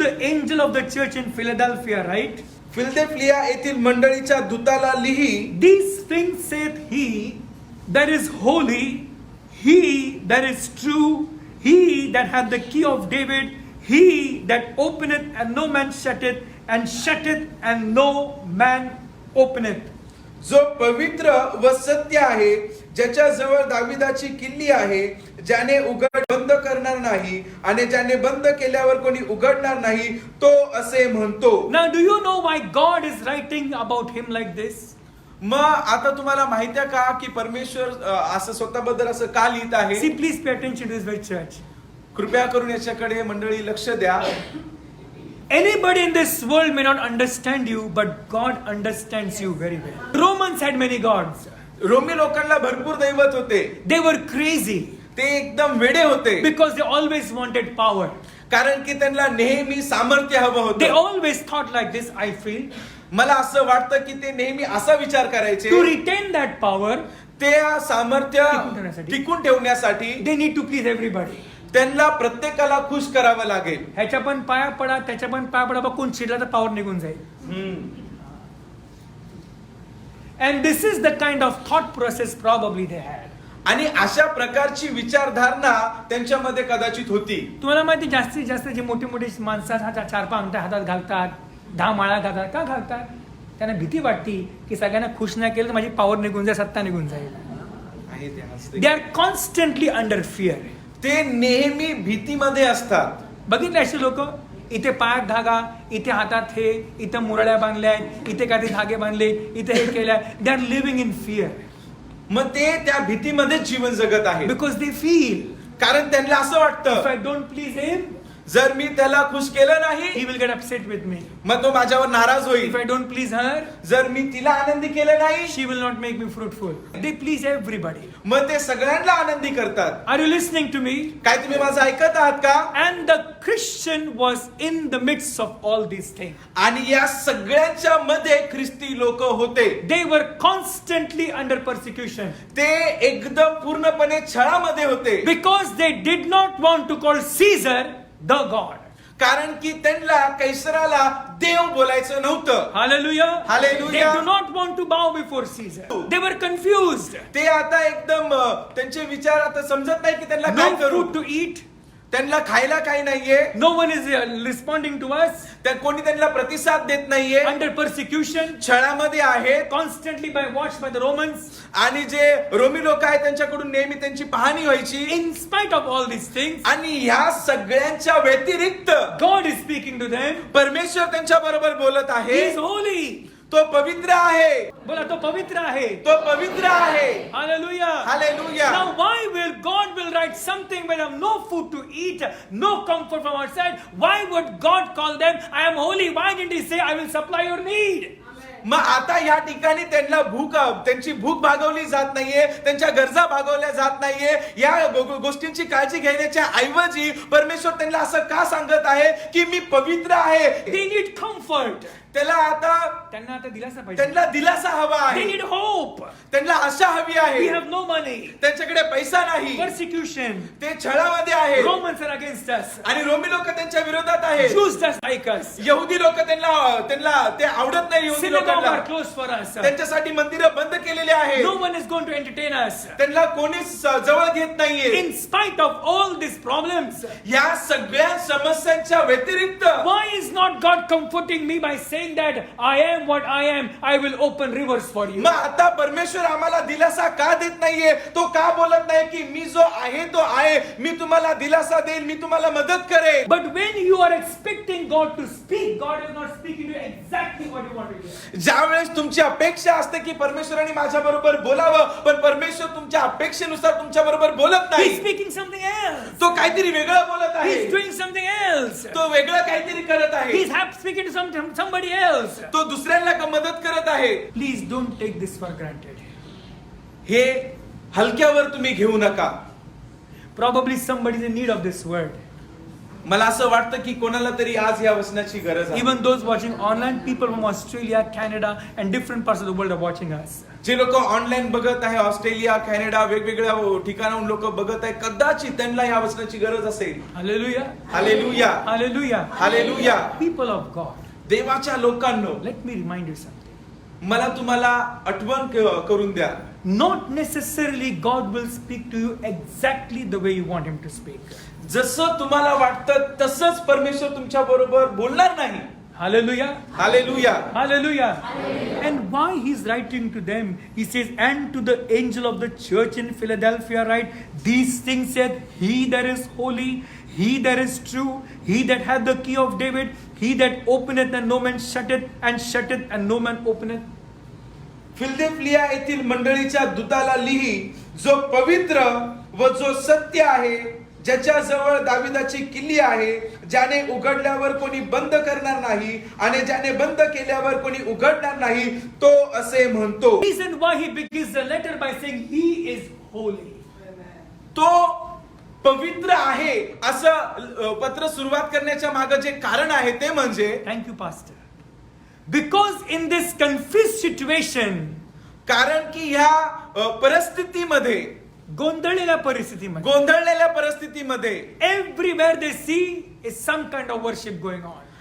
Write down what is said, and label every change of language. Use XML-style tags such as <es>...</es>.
<en>the angel of the church in Philadelphia, right?</en> <mr>Philadelphia येथील मंडळीच्या दूताला लिही,</mr> <en>These things saith he that is holy, he that is true, he that hath the key of David, he that openeth and no man shutteth, and shutteth and no man openeth.</en> <mr>जो पवित्र व सत्य आहे, ज्याच्या जवळ दाविदाची किल्ली आहे, ज्याने बंद करणार नाही आणि ज्याने बंद केल्यावर कोणी उघडणार नाही, तो असे म्हणतो.</mr> <en>Now do you know why God is writing about him like this?</en> <mr>मग आता तुम्हाला माहिती आहे का की परमेश्वर असं स्वतःबद्दल असं का लिहित आहे?</mr> <en>See, please pay attention to this very church.</en> <mr>कृपया करून याच्याकडे मंडळी लक्ष द्या.</mr> <en>Anybody in this world may not understand you, but God understands you very well. Romans had many gods.</en> <mr>Romney लोकांना भरपूर दैवत होते.</mr> <en>They were crazy</en> <mr>ते एकदम वेडे होते</mr> <en>because they always wanted power.</en> <mr>कारण की त्यांना नेहमी सामर्थ्य हवं</mr> <en>They</en> <mr>होतं.</mr> <en>always thought like this, I feel.</en> <mr>मला असं वाटतं की ते नेहमी असा विचार करायचे,</mr> <en>To retain that power,</en> <mr>ते सामर्थ्य टिकून ठेवण्यासाठी. टिकून ठेवण्यासाठी</mr> <en>they need to please everybody.</en> <mr>त्यांना प्रत्येकाला खुश करावं लागेल. ह्याच्या पण पाया पडा, त्याच्या पण पाया पडा, बघ कोण चिडला तर पावर निघून जाईल.</mr> <en>And this is the kind of thought process probably they had.</en> <mr>आणि अशा प्रकारची विचारधारणा त्यांच्यामध्ये कदाचित होती. तुम्हाला माहिती जास्तीत जास्त जे मोठे मोठे माणसं 4-5 अंगठ्या हातात घालतात, 10 माळा घालतात, का घालतात? त्यांना भीती वाटते की सगळ्यांना खुश नाही केलं तर माझी पॉवर निघून जाईल, सत्ता निघून जाईल.</mr> <en>They are constantly under fear.</en> <mr>ते नेहमी भीतीमध्ये असतात. बघितले असे लोक, इथे पायात धागा, इथे हातात हे, इथे मुरड्या बांधल्या आहेत, इथे काहीतरी धागे बांधले, इथे हे केल्या.</mr> <en>They are living in fear.</en> <mr>मग ते त्या भीतीमध्येच जीवन जगत आहे.</mr> <en>because they feel,</en> <mr>कारण त्यांना असं</mr> <en>if</en> <mr>वाटतं</mr> <en>I don't please him,</en> <mr>जर मी त्याला खुश केलं नाही</mr> <en>he will get upset with me.</en> <mr>मग तो माझ्यावर नाराज होईल.</mr> <en>If I don't please her,</en> <mr>जर मी तिला आनंदी केलं नाही</mr> <en>she will not make me fruitful. They please everybody.</en> <mr>मग ते सगळ्यांना आनंदी करतात.</mr> <en>Are you listening to me?</en> <mr>काय तुम्ही माझं ऐकत आहात का?</mr> <en>And the Christian was in the midst of all these things.</en> <mr>आणि या सगळ्यांच्या मध्ये ख्रिस्ती लोक होते.</mr> <en>They were constantly under persecution</en> <mr>ते एकदम पूर्णपणे छळामध्ये होते.</mr> <en>because they did not want to call Caesar the God.</en> <mr>कारण की त्यांना कैसराला देव बोलायचं नव्हतं.</mr> <en>Hallelujah. Hallelujah. They do not want to bow before Caesar. They were confused.</en> <mr>ते आता एकदम त्यांचे विचार आता समजत नाही की त्यांना काय</mr> <en>No</en> <mr>करू.</mr> <en>food to eat.</en> <mr>त्यांना खायला काही नाहीये.</mr> <en>No one is responding to us.</en> <mr>कोणी त्यांना प्रतिसाद देत नाहीये.</mr> <en>Under persecution.</en> <mr>छळामध्ये आहेत.</mr> <en>Constantly watched by the Romans.</en> <mr>आणि जे रोमी लोक आहेत त्यांच्याकडून नेहमी त्यांची पाहणी व्हायची.</mr> <en>In spite of all these things,</en> <mr>आणि ह्या सगळ्यांच्या व्यतिरिक्त</mr> <en>God is speaking to them.</en> <mr>परमेश्वर त्यांच्या बरोबर बोलत</mr> <en>He</en> <mr>आहे.</mr> <en>is holy.</en> <mr>तो पवित्र आहे. बोला तो पवित्र आहे. तो पवित्र आहे.</mr> <en>Hallelujah.</en> <mr>Hallelujah.</mr> <en>Now why will God will write something when I have no food to eat, no comfort from outside? Why would God call them, I am holy? Why didn't he say, I will supply your need?</en> <mr>मग आता या ठिकाणी त्यांची भूक भागवली जात नाहीये, त्यांच्या गरजा भागवल्या जात नाहीये. या गोष्टींची काळजी घेण्याच्या ऐवजी परमेश्वर त्यांना असं का सांगत आहे की मी पवित्र आहे.</mr> <en>They need comfort.</en> <mr>त्यांना दिलासा पाहिजे. त्यांना दिलासा हवा</mr> <en>They</en> <mr>आहे.</mr> <en>need hope.</en> <mr>त्यांना आशा हवी आहे.</mr> <en>We have no money.</en> <mr>त्यांच्याकडे पैसा नाही.</mr> <en>Persecution.</en> <mr>ते छळामध्ये आहे.</mr> <en>Romans are against us.</en> <mr>आणि रोमी लोक त्यांच्या विरोधात आहेत.</mr> <en>Jews just like us.</en> <mr>यहुदी लोक त्यांना ते आवडत नाही. यहुदी</mr> <en>Synagogues</en> <mr>लोकांना</mr> <en>are closed for us.</en> <mr>त्यांच्यासाठी मंदिरं बंद केलेली आहेत.</mr> <en>No one is going to entertain us.</en> <mr>त्यांना कोणीच जवळ घेत नाहीये.</mr> <en>In spite of all these problems,</en> <mr>या सगळ्या समस्यांच्या व्यतिरिक्त</mr> <en>why is not God comforting me by saying that I am what I am, I will open rivers for you?</en> <mr>मग आता परमेश्वर आम्हाला दिलासा का देत नाहीये. तो का बोलत नाही की मी जो आहे तो आहे, मी तुम्हाला दिलासा देईल, मी तुम्हाला मदत करेन.</mr> <en>But when you are expecting God to speak, God is not speaking to you exactly what you want to hear.</en> <mr>ज्या वेळेस तुमची अपेक्षा असते की परमेश्वराने माझ्या बरोबर बोलावं, पण परमेश्वर तुमच्या अपेक्षेनुसार तुमच्या बरोबर बोलत</mr> <en>He's</en> <mr>नाही.</mr> <en>speaking something else.</en> <mr>तो काहीतरी वेगळं बोलत आहे.</mr> <en>He's doing something else.</en> <mr>तो वेगळं काहीतरी करत आहे.</mr> <en>He's speaking to somebody else.</en> <mr>तो दुसऱ्यांना मदत करत आहे.</mr> <en>Please don't take this for granted.</en> <mr>हे हलक्यावर तुम्ही घेऊ नका.</mr> <en>Probably somebody is in need of this word.</en> <mr>मला असं वाटतं की कोणाला तरी आज या वचनाची गरज आहे.</mr> <en>Even those watching online, people from Australia, Canada, and different parts of the world are watching us.</en> <mr>जे लोक ऑनलाईन बघत आहे, ऑस्ट्रेलिया, कॅनडा, वेगवेगळ्या ठिकाणाहून लोक बघत आहे, कदाचित त्यांना या वचनाची गरज असेल.</mr> <en>Hallelujah.</en> <mr>Hallelujah.</mr> <en>Hallelujah.</en> <mr>Hallelujah.</mr> <en>People of God,</en> <mr>देवाच्या लोकांनो,</mr> <en>let me remind you something.</en> <mr>मला तुम्हाला आठवण करून द्या.</mr> <en>Not necessarily God will speak to you exactly the way you want him to speak.</en> <mr>जसं तुम्हाला वाटतं तसंच परमेश्वर तुमच्या बरोबर बोलणार नाही.</mr> <en>Hallelujah.</en> <mr>Hallelujah.</mr> <en>Hallelujah. And why he's writing to them, he says, and to the angel of the church in Philadelphia write, these things said, he that is holy, he that is true, he that hath the key of David, he that openeth and no man shutteth, and shutteth and no man openeth.</en> <mr>Philadelphia येथील मंडळीच्या दूताला लिही, जो पवित्र व जो सत्य आहे, ज्याच्या जवळ दाविदाची किल्ली आहे, ज्याने उघडल्यावर कोणी बंद करणार नाही आणि ज्याने बंद केल्यावर कोणी उघडणार नाही, तो असे म्हणतो.</mr> <en>Reason why he begins the letter by saying he is holy.</en> <mr>तो पवित्र आहे असं पत्र सुरुवात करण्याच्या मागे जे कारण आहे ते म्हणजे,</mr> <en>Thank you, Pastor. Because in this confused situation,</en> <mr>कारण की ह्या परिस्थितीमध्ये, गोंधळलेल्या परिस्थितीमध्ये, गोंधळलेल्या परिस्थितीमध्ये</mr> <en>everywhere they see is some kind of worship going on.</en>